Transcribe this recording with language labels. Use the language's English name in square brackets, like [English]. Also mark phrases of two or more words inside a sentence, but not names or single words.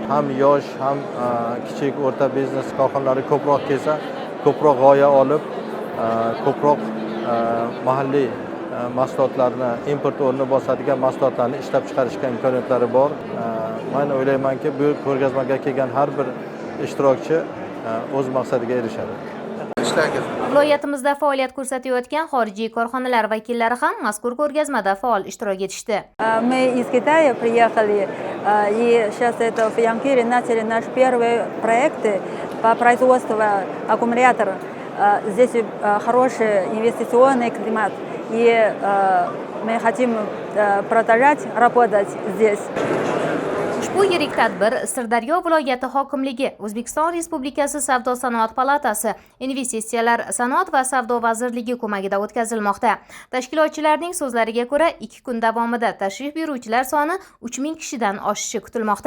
[Uzbek] Ham yosh, ham kichik o'rta biznes korxonalari ko'proq kelsa, ko'proq g'oya olib, ko'proq mahalliy mahsulotlarni import o'rnini bosadigan mahsulotlarni ishlab chiqarishga imkoniyatlari bor. Men o'ylaymanki, bu ko'rgazmaga kelgan har bir ishtirokchi o'z maqsadiga erishadi. ishlaysiz. Viloyatimizda faoliyat ko'rsatayotgan xorijiy korxonalar vakillari ham mazkur ko'rgazmada faol ishtirok etishdi. [Russian] Мы из Китая приехали, и сейчас это в Янкире начали наш первый проект по производству аккумулятора. Здесь хороший инвестиционный климат, и мы хотим продолжать работать здесь. [Uzbek] Ushbu yirik tadbir Sirdaryo viloyati hokimligi, O'zbekiston Respublikasi Savdo-sanoat palatasi, Investitsiyalar, sanoat va savdo vazirligi ko'magida o'tkazilmoqda. Tashkilotchilarning so'zlariga ko'ra, 2 kun davomida tashrif buyuruvchilar soni 3000 kishidan oshishi kutilmoqda.